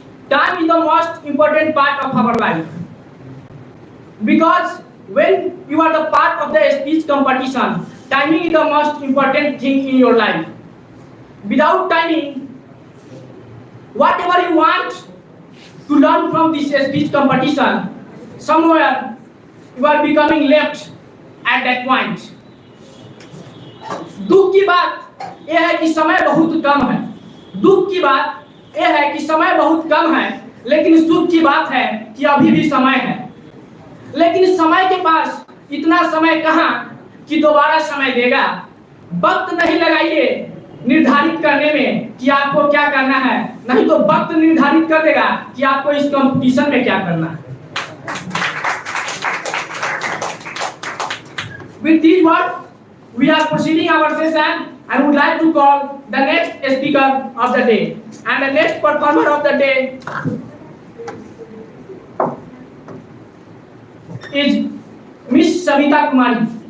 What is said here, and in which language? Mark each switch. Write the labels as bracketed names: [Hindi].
[English] Time is the most important part of our life, because when you are the part of the speech competition, timing is the most important thing in your life. Without timing, whatever you want to learn from this speech competition, somewhere you are becoming left at that point. [Hindi] दुख की बात यह है कि समय बहुत कम है। दुख की बात यह है कि समय बहुत कम है, लेकिन सुख की बात है कि अभी भी समय है। लेकिन समय के पास इतना समय कहाँ कि दोबारा समय देगा। वक्त नहीं लगाइए निर्धारित करने में कि आपको क्या करना है, नहीं तो वक्त निर्धारित कर देगा कि आपको इस कंपटीशन में क्या करना है। [English] With these words, we are proceeding our session and would like to call the next speaker of the day, and the next performer of the day is Miss Savita Kumari.